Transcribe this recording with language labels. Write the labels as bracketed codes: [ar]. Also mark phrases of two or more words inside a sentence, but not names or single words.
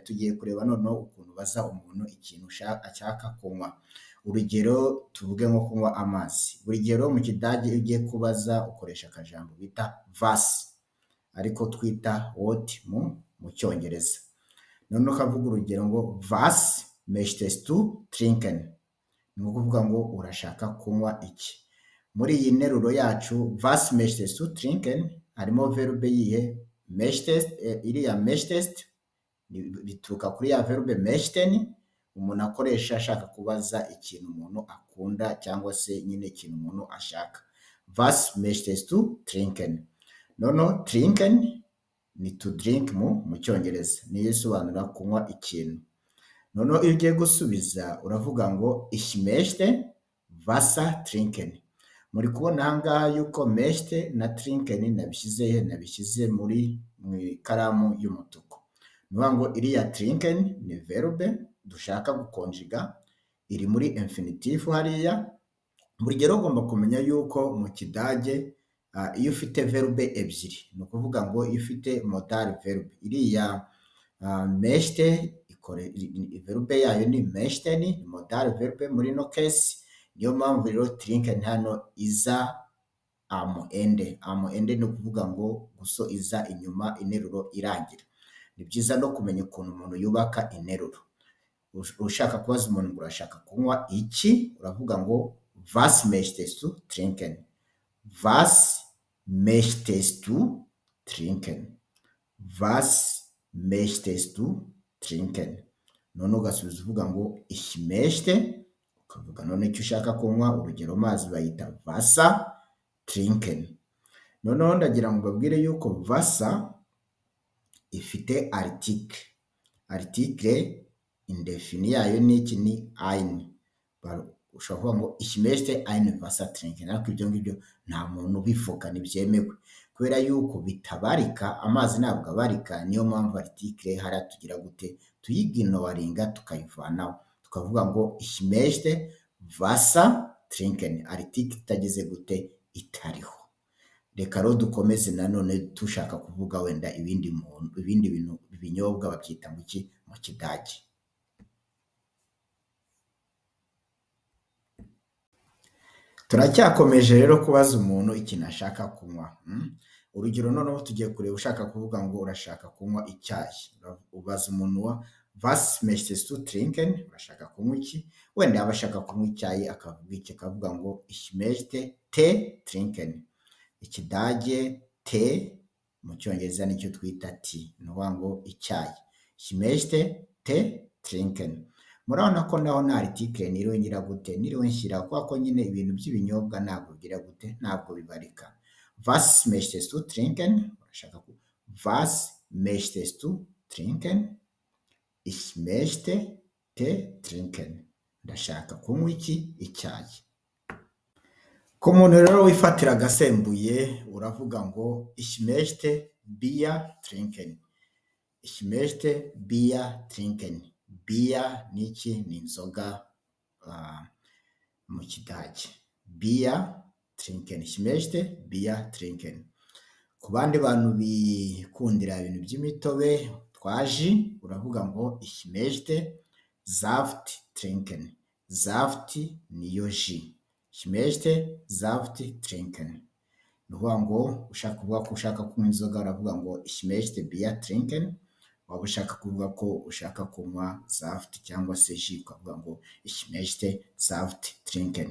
[rw] Tugiye kureba noneho ukuntu ubaza umuntu ikintu ashaka kunywa. Urugero tuvuge nko kunywa amazi. Buri gihe rero mu Kidage iyo ugiye kubaza ukoresha akajambo bita was ariko twita what mu Cyongereza. Noneho ukavuga urugero ngo [de] was möchtest du trinken? [rw] Ni ukuvuga ngo urashaka kunywa iki? Muri iyi nteruro yacu [de] was möchtest du trinken [rw] harimo verbe yihe möchtest, iriya möchtest bituruka kuri ya verbe möchten umuntu akoresha ashaka kubaza ikintu umuntu akunda cyangwa se nyine ikintu umuntu ashaka. [de] Was möchtest du trinken? [rw] Noneho trinken ni [en] to drink [rw] mu Cyongereza, niyo isobanura kunywa ikintu. Noneho iyo ugiye gusubiza uravuga ngo [de] ich möchte Wasser trinken. [rw] Muri kubona aha ngaha yuko möchte na trinken nabishyize mu ikaramu y'umutuku. Ni ukuvuga ngo iriya trinken ni verbe dushaka gukonjiga, iri muri infinitive hariya. Buri gihe ugomba kumenya yuko mu Kidage iyo ufite verbe ebyiri, ni ukuvuga ngo iyo ufite modal verbe, iriya möchte verbe yayo ni möchten, ni modal verbe muri [en] no case. [rw] Niyo mpamvu rero trinken hano iza [de] am ende [rw] ni ukuvuga ngo iza inyuma interuro irangira. Ni byiza no kumenya ukuntu umuntu yubaka interuro. Ushaka kubaza umuntu ngo urashaka kunywa iki, uravuga ngo [de] was möchtest du trinken? Was möchtest du trinken? Was möchtest du trinken? [rw] None ugasubiza uvuga ngo [de] ich möchte, [rw] ukavuga none icyo ushaka kunywa, urugero amazi bayita [de] Wasser trinken. [rw] Noneho ndagira ngo mbabwire yuko Wasser ifite [fr] article indefini [rw] yayo ni iki? [de] Ni ein. [rw] Ushobora kuvuga ngo [de] ich möchte ein Wasser trinken, [rw] ariko ibyo ngibyo nta muntu ubivuga, ntibyemewe kubera yuko bitabarika, amazi ntabwo abarika. Niyo mpamvu article hariya tugira gute, tuyiginowaringa tukayivanaho, tukavuga ngo [de] ich möchte Wasser trinken, [rw] article itageze gute, itariho. Reka rero dukomeze nanone dushaka kuvuga wenda ibindi bintu ibinyobwa babyita mu Kidage. Turacyakomeje rero kubaza umuntu ikintu ashaka kunywa. Urugero noneho tugiye kureba ushaka kuvuga ngo urashaka kunywa icyayi. Ubaza umuntu wa [de] was möchtest du trinken? [rw] Urashaka kunywa iki? Wenda yaba ashaka kunywa icyayi akavuga iki? Akavuga ngo [de] ich möchte Tee trinken. [rw] Ikidage Tee mu Cyongereza nicyo twita tea, ni ukuvuga ngo icyayi. [de] Ich möchte Tee trinken. [rw] Murabona ko naho nta article niriwe ngira gute, niriwe nshyira, kubera ko nyine ibintu by'ibinyobwa ntabwo bigira gute, ntabwo bibarika. [de] Was möchtest du trinken? Urashaka was möchtest du trinken? Ich möchte Tee trinken. [rw] Ndashaka kunywa iki? Icyayi. Ku muntu rero wifatira agasembuye uravuga ngo [de] ich möchte Bier trinken. Ich möchte Bier trinken. [rw] Bier ni iki? Ni inzoga mu Kidage. [de] Bier trinken. Ich möchte Bier trinken. [rw] Ku bandi bantu bikundira ibintu by'imitobe twaji, uravuga ngo [de] ich möchte Saft trinken. [rw] Saft niyo ji. [de] Ich möchte Saft trinken. [rw] Ni ukuvuga ngo ushaka kuvuga ko ushaka kunywa inzoga uravuga ngo [de] ich möchte Bier trinken. [rw] Waba ushaka kuvuga ko ushaka kunywa Saft cyangwa se ji ukavuga ngo [de] ich möchte Saft trinken.